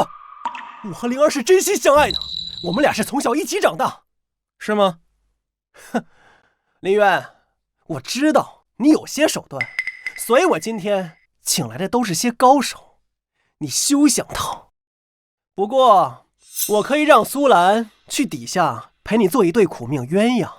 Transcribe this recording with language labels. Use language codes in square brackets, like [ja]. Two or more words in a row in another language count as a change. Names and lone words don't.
[zh] 閉嘴！你胡說！我和靈兒是真心相愛的， 我们俩是從小一起長大，是嗎？哼，林淵，我知道你有些手段，所以我今天請來的都是些高手，你休想逃。不過，我可以讓蘇蘭去底下陪你做一對苦命鴛鴦。